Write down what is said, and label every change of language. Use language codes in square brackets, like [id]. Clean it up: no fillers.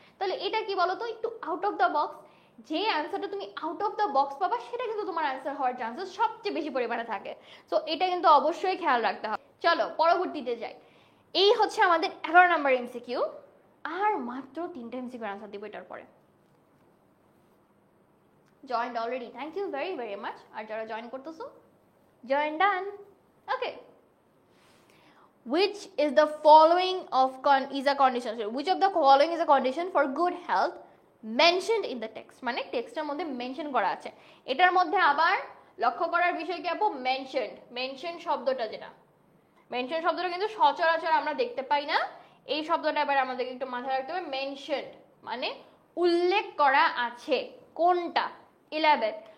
[bn] তাহলে এটা কি বলো তো, একটু আউট অফ দ্য বক্স। যে অ্যান্সারটা তুমি আউট অফ দ্য বক্স পাবা সেটা কিন্তু তোমার অ্যান্সার হওয়ার চান্সেস সবচেয়ে বেশি পরিমাণে থাকে। সো এটা কিন্তু অবশ্যই খেয়াল রাখতে হবে। চলো পরবর্তীতে যাই। এই হচ্ছে আমাদের 11 নম্বর এমসিকিউ। আর মাত্র 3টা এমসিকিউ অ্যান্সার দিব এটার পরে। [en] Joined already, thank you very very much. [bn] আর যারা জয়েন করতেছো [en] join done. Okay, which is the following is a condition, which of the following is a condition for good health mentioned in the text, [bn] মানে টেক্সটের মধ্যে mention করা আছে। এটার মধ্যে আবার লক্ষ্য করার বিষয় কি আপু, মেনশন শব্দটা, যেটা মেনশন শব্দটা কিন্তু সচরাচর আমরা দেখতে পাই না, এই শব্দটা এবার আমাদেরকে একটু মাথায় রাখতে হবে। মেনশনড মানে উল্লেখ করা আছে, কোনটা? 11।